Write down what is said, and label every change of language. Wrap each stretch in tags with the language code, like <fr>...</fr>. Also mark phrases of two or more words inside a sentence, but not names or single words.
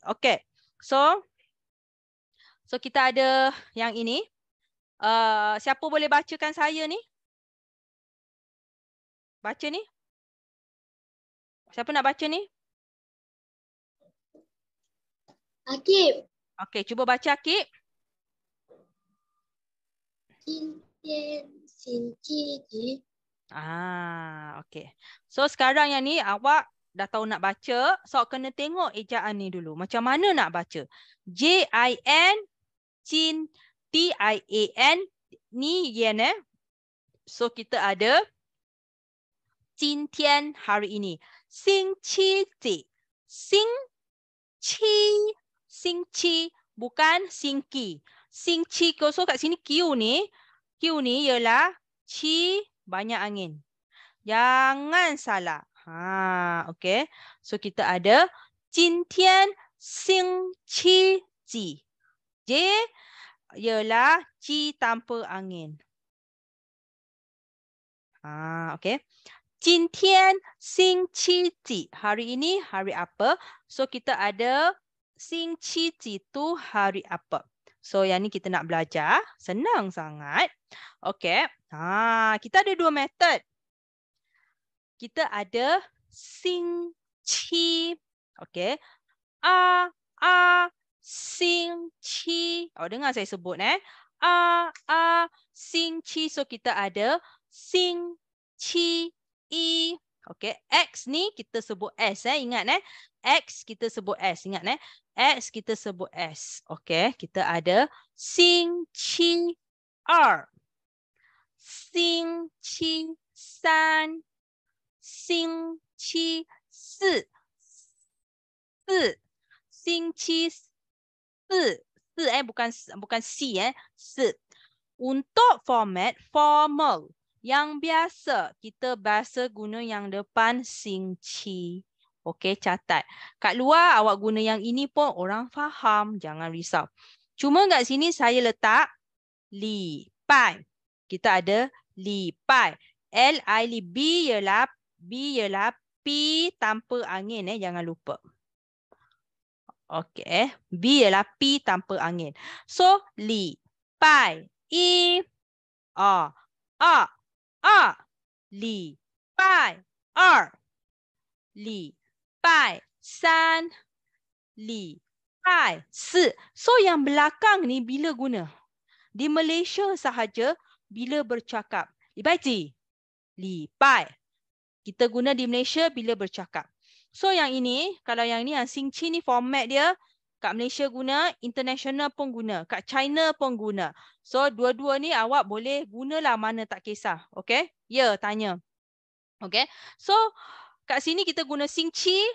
<ms>Okay. So kita ada yang ini. Siapa boleh bacakan saya ni? Baca ni. Siapa nak baca ni? Akib. Okay, cuba baca Akib.</ms> <zh>今天星期几？</zh> <ms>Okay. So sekarang yang ni awak dah tahu nak baca. So kena tengok ejaan ni dulu. Macam mana nak baca? J-I-N, Chin, T-I-A-N, ni yen So kita ada 今天 hari ini.</ms> <zh>星期几 星期</zh> <ms>bukan singki. 星期 so kat sini Q ni ialah chi banyak angin. Jangan salah. Okay. So kita ada</ms> <zh>今天星期几</zh> <ms>J ialah chi tanpa angin. Okay.</ms> <zh>今天星期几</zh> <ms>hari ini hari apa? So kita ada</ms> <zh>星期几</zh> <ms>tu hari apa? So yang ni kita nak belajar. Senang sangat. Okay. Kita ada 2 metod. Kita ada 星期 okay. 星期 dengar saya sebut 星期 so kita ada 星期一 okay. X ni kita sebut S ingat X kita sebut S ingat X kita sebut S okay. Kita ada</ms> <zh>星期二 星期三 星期四 星期四</zh> <ms>bukan C 四 Untuk format formal yang biasa kita biasa guna yang depan 星期 okey, catat. Kat luar awak guna yang ini pun orang faham, jangan risau. Cuma kat sini saya letak 礼拜. Kita ada 礼拜. L-I-L B ialah P tanpa angin jangan lupa. Okey, B ialah P tanpa angin. So</ms> <zh>礼拜一 礼拜二 礼拜三 礼拜四</zh> <ms>So yang belakang ni bila guna? Di Malaysia sahaja bila bercakap.</ms> <zh>礼拜几 礼拜</zh> <ms>Kita guna di Malaysia bila bercakap. So yang ini, kalau yang ni yang 星期 ni format dia kat Malaysia guna, international pun guna, kat China pun guna. So dua-dua ni awak boleh gunalah mana tak kisah. Okay? Ya, tanya. Okay? So kat sini kita guna 星期.</ms>